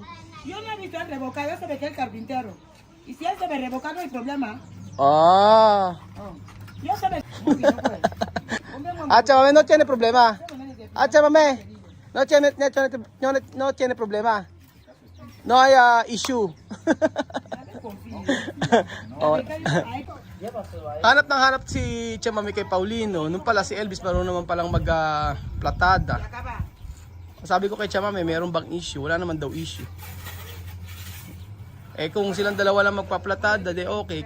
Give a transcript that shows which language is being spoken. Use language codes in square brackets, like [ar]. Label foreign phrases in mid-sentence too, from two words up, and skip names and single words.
[es] Yo no he visto el revocar, yo sé que es el carpintero. Y si él sabe revocar, no hay problema. Ah. Oh. Yo sé que... Uy, no puede. Chamame, no tiene problema. Chamame, no tiene problema. No hay issue. Oh. [tl] Hanap si Chamame kay Paulino. Nung pala si Elvis marunong naman palang mag-platada. Sabi ko kay Chamame, meron bang issue? Wala naman daw issue. Kung silang dalawa lang magpaplatada, de okay.